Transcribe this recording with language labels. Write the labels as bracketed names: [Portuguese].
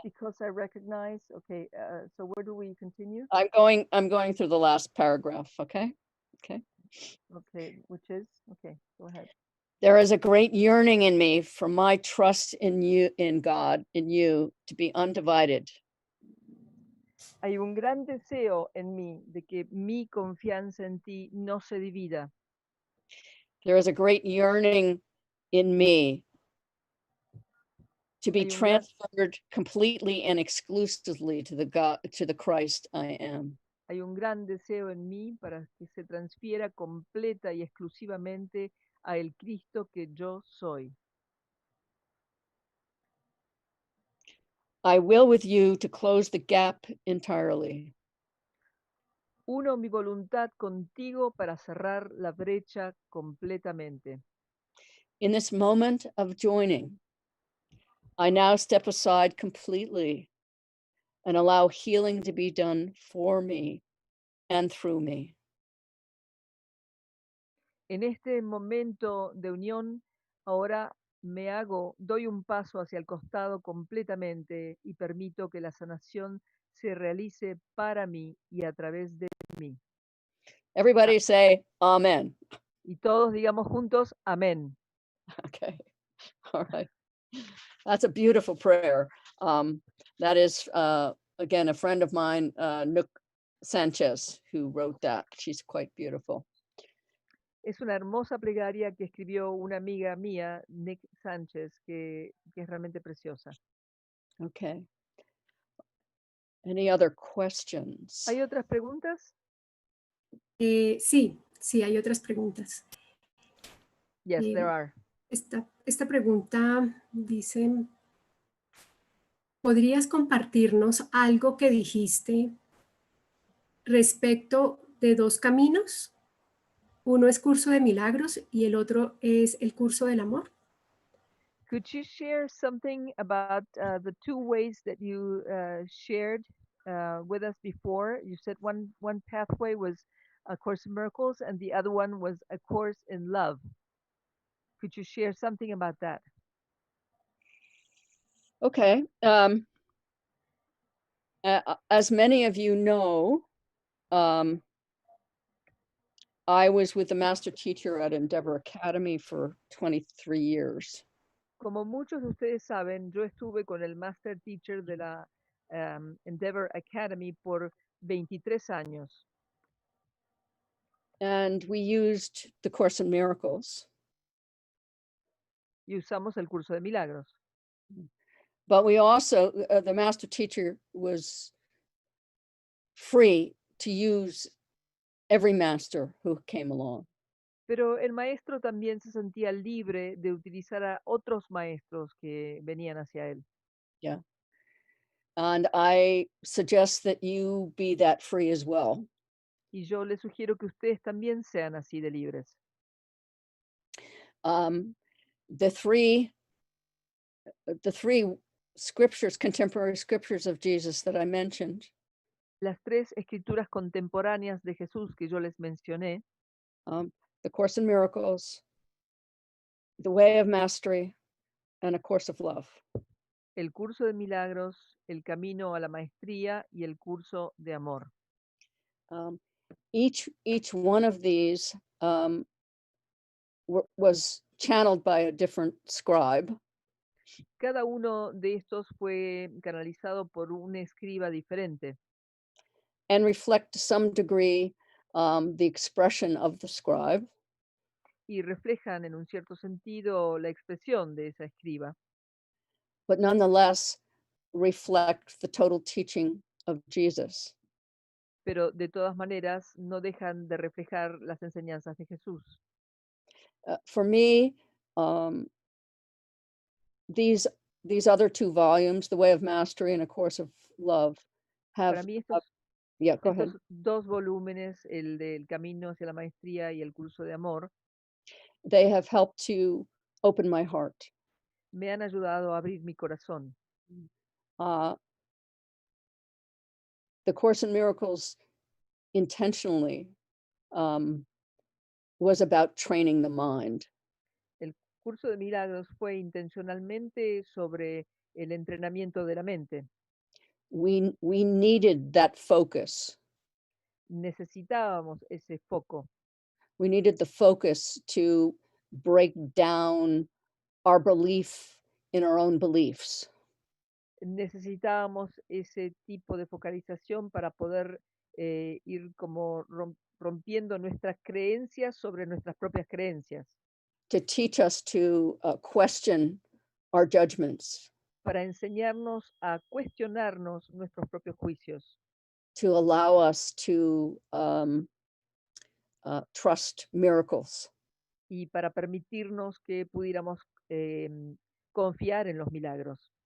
[English] because I recognize. Okay. So where do we continue? I'm going through the last paragraph. Okay. Okay. Okay. Which is? Okay. Go ahead. There is a great yearning in me for my trust in you, in God, in you, to be undivided. [Spanish] Hay un gran deseo en mí de que mi confianza en ti no se divida. [English] There is a great yearning in me to be [Spanish] Hay un gran- [English] transferred completely and exclusively to the Christ I am. [Spanish] Hay un gran deseo en mí para que se transfiera completa y exclusivamente a el Cristo que yo soy. [English] I will with you to close the gap entirely. [Spanish] Uno mi voluntad contigo para cerrar la brecha completamente. [English] In this moment of joining, I now step aside completely and allow healing to be done for me and through me. [Spanish] En este momento de unión, ahora doy un paso hacia el costado completamente y permito que la sanación se realice para mí y a través de mí. [English] Everybody say amen. [Spanish] Y todos digamos juntos, amén. [English] Okay. All right. That's a beautiful prayer. That is, again, a friend of mine, Nook Sanchez, who wrote that. She's quite beautiful. [Spanish] Es una hermosa plegaria que escribió una amiga mía, Nick Sánchez, que es realmente preciosa. [English] Okay. Any other questions? [Spanish] ¿Hay otras preguntas? Sí, hay otras preguntas. [English] Yes, there are. [Spanish] Esta pregunta dice, ¿podrías compartirnos algo que dijiste respecto de dos caminos? Uno es curso de milagros y el otro es el curso del amor. [English] Could you share something about the two ways that you shared with us before? You said one pathway was A Course in Miracles and the other one was A Course in Love. Could you share something about that? Okay. As many of you know, I was with the master teacher at Endeavor Academy for 23 years. [Spanish] Como muchos de ustedes saben, yo estuve con el Master Teacher de la Endeavor Academy por 23 años. [English] And we used the Course in Miracles. [Spanish] Y usamos el curso de milagros. [English] But we also, the master teacher was free to use every master who came along. [Spanish] Pero el maestro también se sentía libre de utilizar a otros maestros que venían hacia él. [English] Yeah. And I suggest that you be that free as well. [Spanish] Y yo les sugiero que ustedes también sean así de libres. [English] The three scriptures, contemporary scriptures of Jesus that I mentioned, [Spanish] Las tres escrituras contemporáneas de Jesús que yo les mencioné, [English] the Course in Miracles, the Way of Mastery, and A Course of Love. [Spanish] El curso de milagros, el camino a la maestría y el curso de amor. [English] Each one of these was channeled by a different scribe. [Spanish] Cada uno de estos fue canalizado por un escriba diferente [English] And reflect to some degree the expression of the scribe. [Spanish] y reflejan en un cierto sentido la expresión de esa escriba, [English] But nonetheless reflect the total teaching of Jesus. [Spanish] pero de todas maneras no dejan de reflejar las enseñanzas de Jesús. [English] For me, these other two volumes, The Way of Mastery and A Course of Love, have [Spanish] Para mí [English] yeah, go ahead. [Spanish] estos dos volúmenes, el del camino hacia la maestría y el curso de amor, [English] They have helped to open my heart. [Spanish] me han ayudado a abrir mi corazón. [English] The Course in Miracles intentionally was about training the mind. [Spanish] El curso de milagros fue intencionalmente sobre el entrenamiento de la mente. [English] We needed that focus. [Spanish] Necesitábamos ese foco. [English] We needed the focus to break down our belief in our own beliefs. [Spanish] Necesitábamos ese tipo de focalización para poder ir como rompiendo nuestras creencias sobre nuestras propias creencias, [English] To teach us to question our judgments, [Spanish] para enseñarnos a cuestionarnos nuestros propios juicios, [English] to allow us to trust miracles. [Spanish] y para permitirnos que pudiéramos confiar en los milagros,